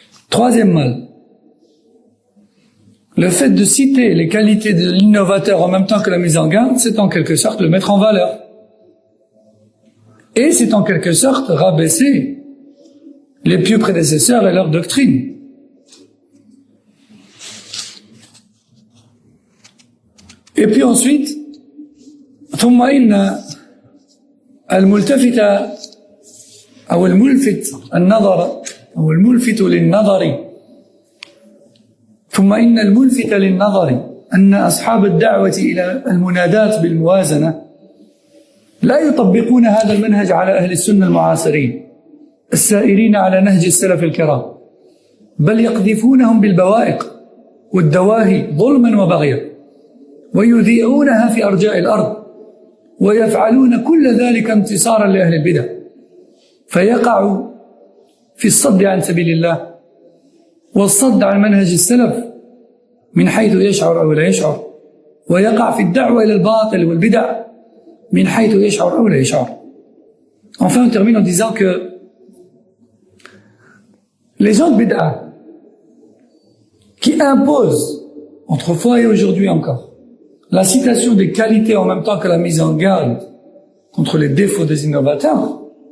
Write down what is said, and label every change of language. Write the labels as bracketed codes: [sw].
[fr] Troisième mal, le fait de citer les qualités de l'innovateur en même temps que la mise en garde, c'est en quelque sorte le mettre en valeur. Et c'est en quelque sorte rabaisser les pieux prédécesseurs et leur doctrine. Et puis ensuite, [ar] ثم إن الملتفت أو الملفت النظر أو الملفت للنظر ثم إن الملفت للنظر أن أصحاب الدعوة إلى المنادات بالموازنة لا يطبقون هذا المنهج على أهل السنة المعاصرين السائرين على نهج السلف الكرام بل يقذفونهم بالبوائق والدواهي ظلما وبغيا ويذيعونها في أرجاء الأرض ويفعلون كل ذلك انتصارا لأهل البدع فيقع في الصد عن سبيل الله والصد عن منهج السلف من حيث يشعر أو لا يشعر ويقع في الدعوة إلى الباطل والبدع من حيث يشعر أو لا يشعر. [fr] Enfin, on termine en disant que les gens de bid'a qui imposent, autrefois et aujourd'hui encore, la citation des qualités en même temps que la mise en garde contre les défauts des innovateurs,